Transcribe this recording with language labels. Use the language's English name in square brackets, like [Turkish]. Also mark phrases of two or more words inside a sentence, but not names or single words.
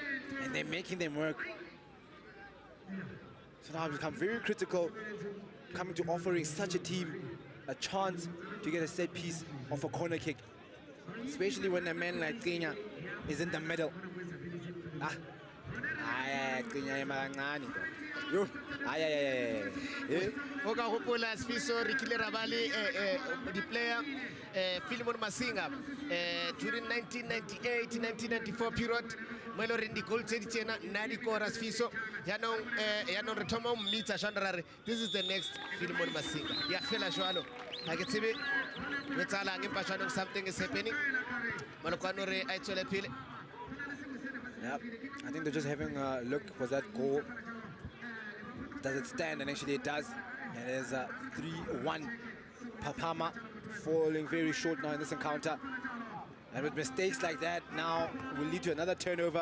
[English] And and they're making them work. So now it's become very critical, coming to offering such a team a chance to get a set piece off a corner kick, especially when a man like Kenya is in the middle. Kenya Marangani. Yo, [Tswana] o ka gopola Sfiso re kile ra ba le [English] the player Philemon Masinga during 1998 1994 period [Tswana] mo e le goreng di-goal tse di tsena nna di kora Sfiso yaanong re thoma mmitsa jana ra re [English] this is the next Philemon Masinga [Tswana] ya fela jalo ga ke tsebe go etsalang empa jaanong [English] something is happening [Tswana] malokwane re a e tswele pele. [English] Yep, I think they're just having a look. Was that goal? Does it stand? And actually it does. And there's a 3-1. Papama falling very short now in this encounter. And with mistakes like that, now will lead to another turnover.